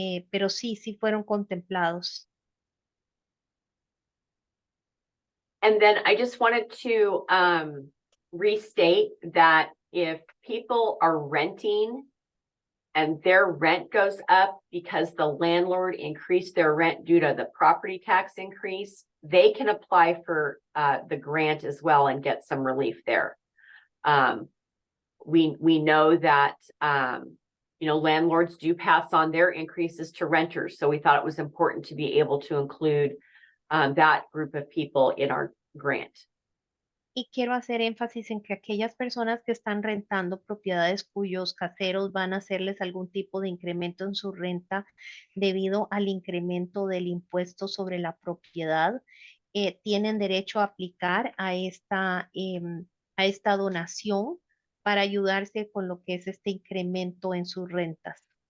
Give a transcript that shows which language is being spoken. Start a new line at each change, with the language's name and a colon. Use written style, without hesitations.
Spanish: Pero sí fueron contemplados.
English: And then I just wanted to restate that if people are renting and their rent goes up because the landlord increased their rent due to the property tax increase, they can apply for the grant as well and get some relief there. We know that landlords do pass on their increases to renters, so we thought it was important to be able to include that group of people in our grant.
Spanish: Y quiero hacer énfasis en que aquellas personas que están rentando propiedades cuyos caseros van a hacerles algún tipo de incremento en su renta debido al incremento del impuesto sobre la propiedad, tienen derecho a aplicar a esta donación para ayudarse con lo que es este incremento en sus rentas.